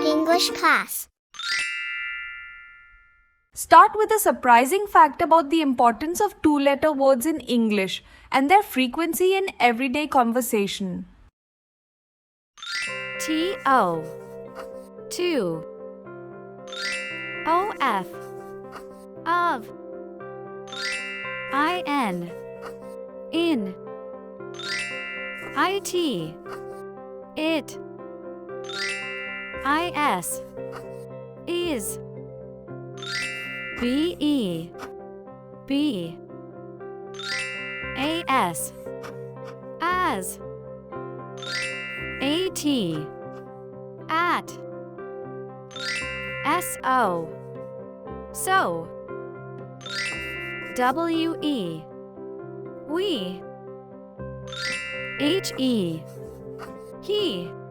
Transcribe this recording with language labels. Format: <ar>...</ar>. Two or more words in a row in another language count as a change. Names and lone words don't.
<en>English class. Start with a surprising fact about the importance of two-letter words in English and their frequency in everyday conversation. T-O 2 O-F of I-N in I-T it I-S is B-E B A-S as A-T at S-O so W-E we H-E he</en>